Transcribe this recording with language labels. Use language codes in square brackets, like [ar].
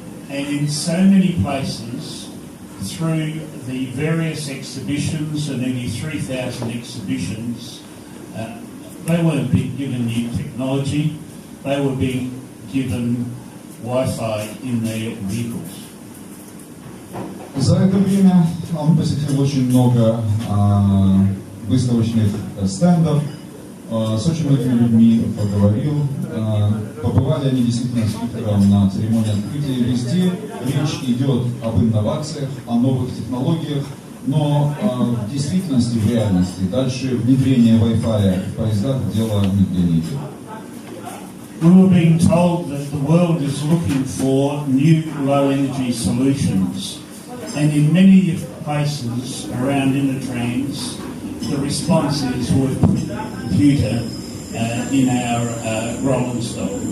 [en] And in so many places, through the various exhibitions, and nearly 3,000 exhibitions, they weren't being given new technology, they were being given Wi-Fi in their vehicles. [ru] За это время он посетил очень много выставочных стендов, с очень многими людьми поговорил. Побывали они действительно спикером на церемонии открытия. Везде речь идет об инновациях, о новых технологиях, но в действительности, в реальности, дальше внедрение Wi-Fi в поездах дело нигде не идет. [en] We were being told that the world is looking for new low-energy solutions, and in many places around Innotrans, the response is we've put a computer in our rolling stock.